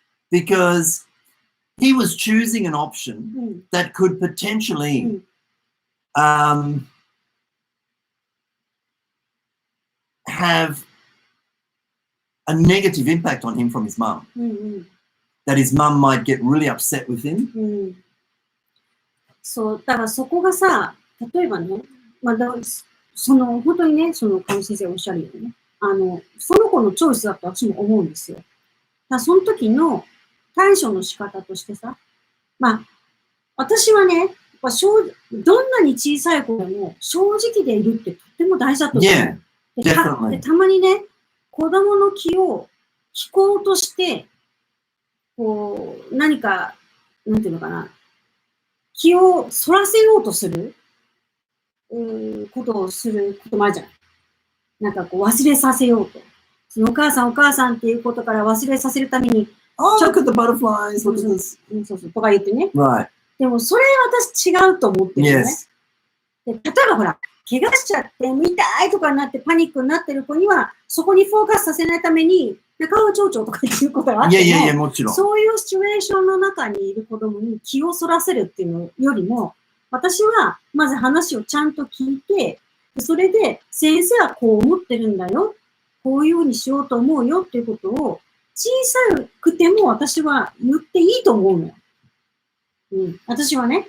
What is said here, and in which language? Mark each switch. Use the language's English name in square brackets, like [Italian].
[English] Because he was choosing an option that could potentially have a negative impact on him from his mum. That his mum might get really upset with him. [Japanese] そう、だからそこがさ、例えばね、本当にね、川野先生おっしゃるようにね、その子のチョイスだと私も思うんですよ。だからその時の対処の仕方としてさ、私はね、どんなに小さい子でも正直でいるってとっても大事だと思う。でたまにね、子供の気を引こうとして、何か、なんていうのかな、気をそらせようとすることをすることもあるじゃない。なんか忘れさせようと。お母さんっていうことから忘れさせるために、 [English] look at the butterflies, look at this. [Japanese] そうとか言ってね。 [English] Right. [Japanese] でもそれ私違うと思ってるよね。で例えばほら、怪我しちゃって痛いとかになってパニックになってる子には、そこにフォーカスさせないために、中尾町長とかいうことがあっても、もちろん。そういうシチュエーションの中にいる子供に気をそらせるっていうのよりも、私はまず話をちゃんと聞いて、それで先生はこう思ってるんだよ、こういうふうにしようと思うよっていうことを小さくても私は言っていいと思うのよ。私はね。